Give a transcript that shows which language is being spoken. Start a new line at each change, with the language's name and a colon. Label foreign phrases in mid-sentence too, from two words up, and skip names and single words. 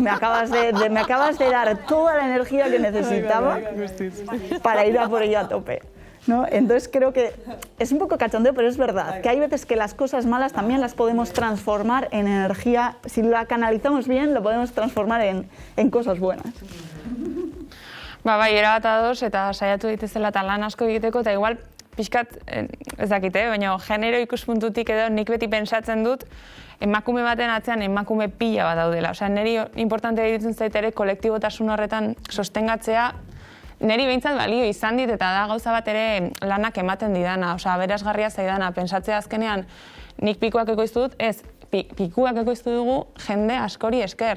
Spanish: Me acabas de dar toda la energía que necesitaba para ir a por ello a tope, ¿no? Entonces creo que es un poco cachondeo, pero es verdad, que hay veces que las cosas malas también las podemos transformar en energía, si la canalizamos bien, lo podemos transformar en cosas buenas.
Basque: Bai, erabat ados, eta saiatu ditezela eta lan asko egiteko, eta igual, pixkat, ez dakite, baina genero ikuspuntutik edo nik beti pentsatzen dut, emakume baten atzean emakume pila bat daudela. Osea, niri importantea iruditzen zait ere kolektibotasun horretan sostengatzea, niri behintzat balio izan dit, eta da gauza bat ere lanak ematen didana, osea, aberasgarria zaidana, pentsatzea azkenean nik pikuak ekoiztu dut, ez, pikuak ekoiztu dugu jende askori esker.